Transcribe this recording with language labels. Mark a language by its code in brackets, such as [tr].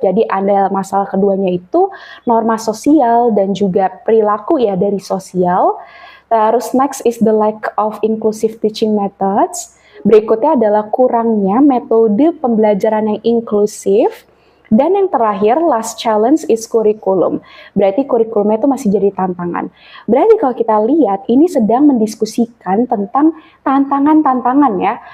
[id] Jadi ada masalah keduanya itu norma sosial dan juga perilaku ya dari sosial. Terus [en] next is the lack of inclusive teaching methods. [id] Berikutnya adalah kurangnya metode pembelajaran yang inklusif. Dan yang terakhir, [en] last challenge is curriculum. [id] Berarti kurikulumnya itu masih jadi tantangan. Berarti kalau kita lihat, ini sedang mendiskusikan tentang tantangan-tantangan ya.